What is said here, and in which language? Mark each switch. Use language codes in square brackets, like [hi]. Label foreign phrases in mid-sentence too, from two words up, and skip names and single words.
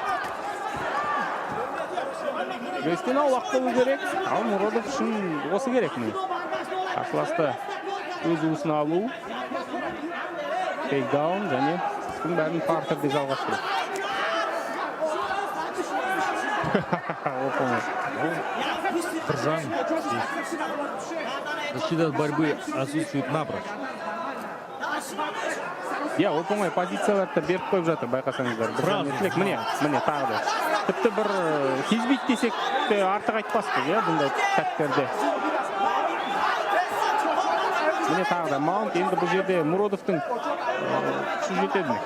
[kk] Күрестен аулақ болу керек, ал Муродов үшін осы керек міне. Қарсыласты өз уысына алу, тейкдаун және бұның бәрін партерде жалғастыру. Біржан. [ru] Защита от борьбы отсутствует напрочь. [kk] Иә, оп-оңай позицияларды беріп қойып жатыр, байқасаңыздар. Міне тағы да. Тіпті бір кезбейді десек артық айтпаспыз, иә, бұндай сәттерде. Міне тағы да маунт, енді бұл жерде Муродовтың күші жетеді ме?